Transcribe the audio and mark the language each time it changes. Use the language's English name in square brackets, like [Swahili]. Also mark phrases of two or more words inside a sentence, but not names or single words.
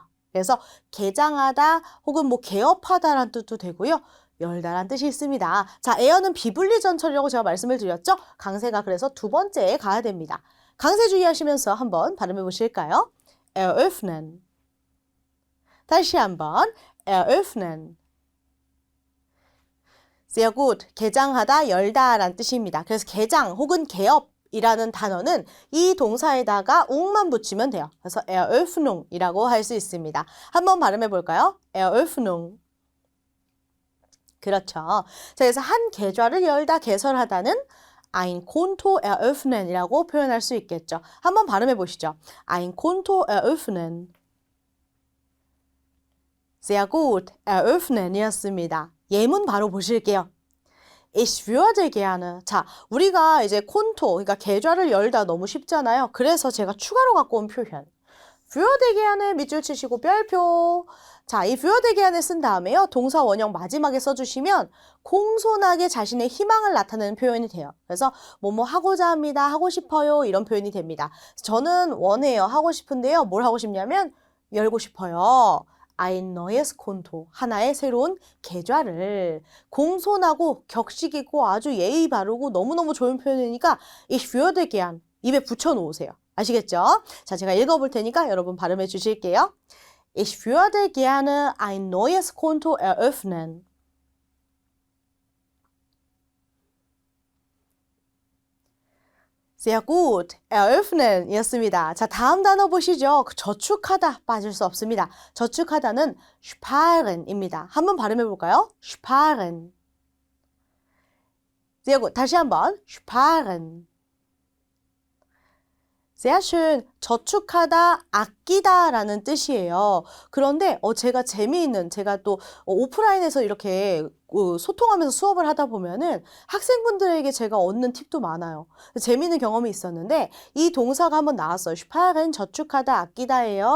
[Korean] 그래서 개장하다 혹은 뭐 개업하다라는 뜻도 되고요. 열다라는 뜻이 있습니다. 자, 에어는 비블리 전철이라고 제가 말씀을 드렸죠? 강세가 그래서 두 번째에 가야 됩니다. 강세 주의하시면서 한번 발음해 보실까요? eröffnen. 다시 한번 eröffnen. [German] sehr gut. [Korean] 개장하다, 열다라는 뜻입니다. 그래서 개장 혹은 개업이라는 단어는 이 동사에다가 ung만 붙이면 돼요. 그래서 Eröffnung이라고 할 수 있습니다. 한번 발음해 볼까요? Eröffnung. 그렇죠. 자, 그래서 한 계좌를 열다, 개설하다는 [German] ein Konto eröffnen [Korean] 이라고 표현할 수 있겠죠. 한번 발음해 보시죠. [German] ein Konto eröffnen. sehr gut. [Korean] eröffnen이었습니다. 예문 바로 보실게요. [German] Ich würde gerne. [Korean] 자, 우리가 이제 콘토, 그러니까 계좌를 열다 너무 쉽잖아요. 그래서 제가 추가로 갖고 온 표현. [German] würde gerne [Korean] 밑줄 치시고 별표. 자, 이 [German] würde gerne [Korean] 쓴 다음에요. 동사 원형 마지막에 써주시면 공손하게 자신의 희망을 나타내는 표현이 돼요. 그래서 뭐뭐 하고자 합니다. 하고 싶어요. 이런 표현이 됩니다. 저는 원해요. 하고 싶은데요. 뭘 하고 싶냐면 열고 싶어요. [German] ein neues Konto, [Korean] 하나의 새로운 계좌를. 공손하고 격식 있고 아주 예의 바르고 너무너무 좋은 표현이니까 [German] ich würde gern [Korean] 입에 붙여놓으세요. 아시겠죠? 자, 제가 읽어볼 테니까 여러분 발음해 주실게요. [German] Ich würde gerne ein neues Konto eröffnen. sehr gut. [Korean] eröffnen 이었습니다. 자, 다음 단어 보시죠. 저축하다 빠질 수 없습니다. 저축하다는 sparen입니다. 한번 발음해 볼까요? [German] sparen. sehr gut. [Korean] 다시 한번 [German] sparen. sehr schön. [Korean] 저축하다, 아끼다라는 뜻이에요. 그런데 제가 제가 또 오프라인에서 이렇게 소통하면서 수업을 하다 보면은 학생분들에게 제가 얻는 팁도 많아요. 재미있는 경험이 있었는데 이 동사가 한번 나왔어요. sparen 저축하다, 아끼다예요.